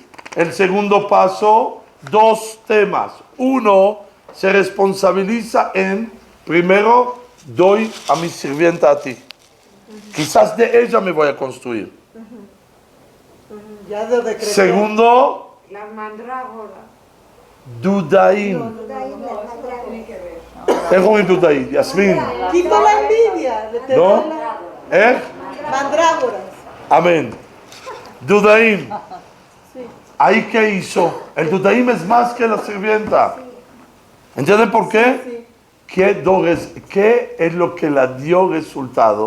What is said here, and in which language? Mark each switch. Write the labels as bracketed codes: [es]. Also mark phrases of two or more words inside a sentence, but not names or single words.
[es] El segundo paso, dos temas. Uno, se responsabiliza en, primero, doy a mi sirvienta a ti. Quizás de ella me voy a construir. Ya lo decretó. Segundo, La mandrágora. [he] Dudaim. איך אומרים דודאי? יסמין? [es] Quita la envidia. ¿No? ¿Eh? Mandrágoras. Amén. Dudaim. ¿Ahí qué hizo? El Dudaim es más que la sirvienta. ¿Entienden por qué? ¿Qué es lo que le dio resultado?